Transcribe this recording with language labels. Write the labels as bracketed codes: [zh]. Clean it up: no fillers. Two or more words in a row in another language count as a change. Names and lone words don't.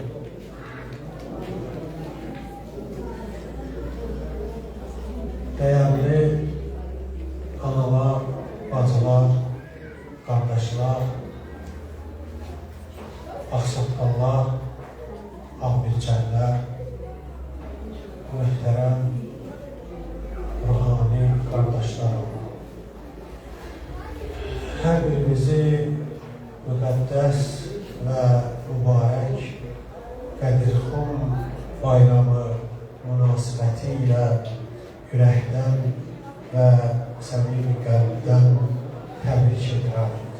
[tr] Değerli analar, bacılar, kardeşler, aksakallar, ahbirçənlər, mühtərəm, ruhani kardeşlerim. [az] Hər birimizi müqəddəs və mübarək Qədirxum bayramı münasibəti ilə ürəkdən və səmimi qəlbdən təbrik edirəm.